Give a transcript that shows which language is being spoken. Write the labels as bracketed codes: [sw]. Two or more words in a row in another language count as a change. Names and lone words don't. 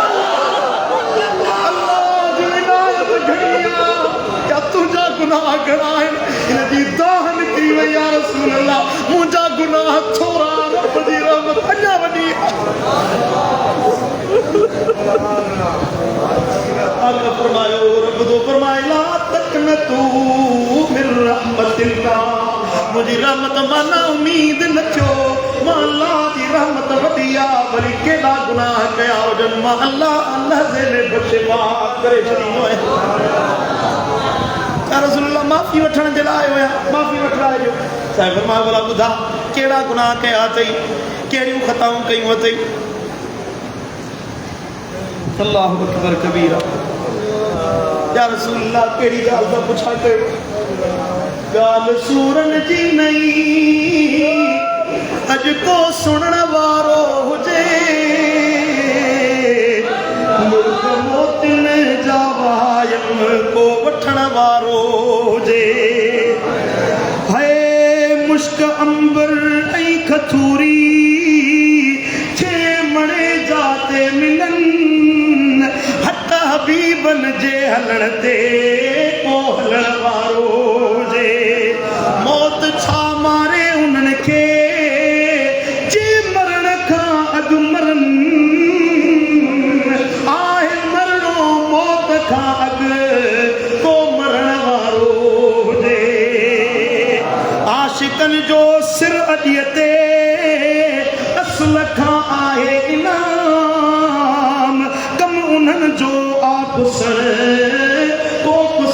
[sd] अल्लाह जी इनायत घणी या तुंहिंजा गुनाह घणा आहिनि इन जी दाह निकिरी वई या रसूल अल्लाह मुंहिंजा गुनाह थोरा रब जी रहमत अञा वॾी आका फरमायो रब तो फरमाए [ar] لا تقنطوا من رحمة الله [sd] मुझी रहमत माना उम्मीद न थियो मां अल्लाह जी रहमत वडिया वरी केड़ा गुनाह कया हुजन मां अल्लाह से ने बख्शे माफ करे छड़ींदो है या रसूल अल्लाह माफी वठण जे लाइ आयो माफी वठण आयो साईं फरमायो भला ॿुधा केड़ा गुनाह कया अथई केड़ियूं खताऊं कयूं अथई [ar] الله أكبر كبيرا [sd] या रसूल अल्लाह केड़ी गाल दा पुछा कयो गाल सूरन जी नहीं अज को सुनण वारो हुजे मुर्ग मोतिन जा वायम को वठण वारो हुजे हाय मुश्क अंबर ऐं खथूरी छे मणे जाते मिलन हबीबन जे हलण ते को हलण वारो हुजे मौत छा मारे उन्हनि खे जे मरण खां अॻु मरन आहे मरणो मौत खां अॻु को मरण वारो हुजे आशिकन जो सिर अॾीअ ते असल खां आहे इनाम कम उन्हनि जो सर को